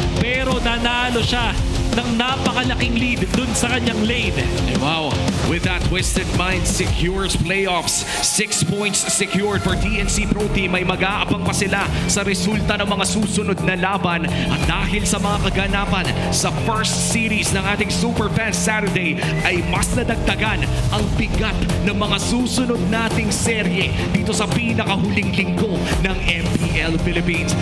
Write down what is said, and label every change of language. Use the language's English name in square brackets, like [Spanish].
[Filipino] Pero nanalo siya ng napakalaking lead dun sa kanyang lane. Wow. [English] With that, Twisted Minds secures playoffs. 6 points secured for TNC Pro Team. [Filipino] May mag-aabang pa sila sa resulta ng mga susunod na laban. At dahil sa mga kaganapan sa first series ng ating Superfans Saturday, ay mas nadagdagan ang bigat ng mga susunod nating serye dito sa pinakahuling linggo ng MPL Philippines.